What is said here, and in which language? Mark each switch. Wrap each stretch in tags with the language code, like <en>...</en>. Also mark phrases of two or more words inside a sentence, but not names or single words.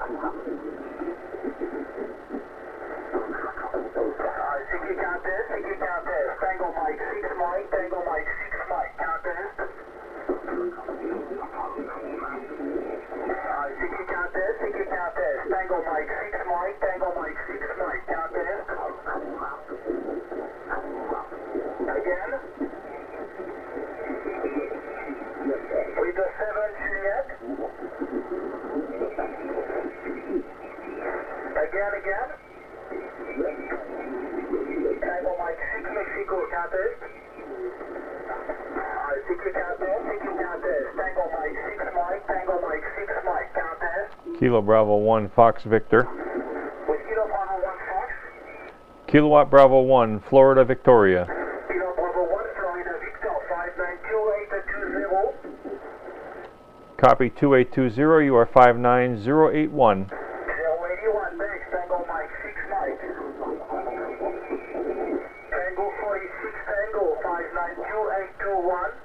<en>City Countess. Tango Mike 6 Mike. Tango Mike 6 Mike. Countess. City Countess. Tango Mike 6 Mike. Tango Mike 6 Mike. Countess. Again. With the 7 Juliet. Again. Tango Mike 6 Mexico. Countess. City Countess. Tango Mike 6 Mike. Tango Mike 6 Mike. Countess. Kilo Bravo 1, Fox Victor. With Kilo Bravo 1 Fox. Kilowatt Bravo 1, Florida Victoria. Kilo Bravo 1 Florida Victor 592-820. Copy 2820. You are 59081. 081, thanks. Tango Mike 6 Mike. Tango 46 Tango 592-821.</en>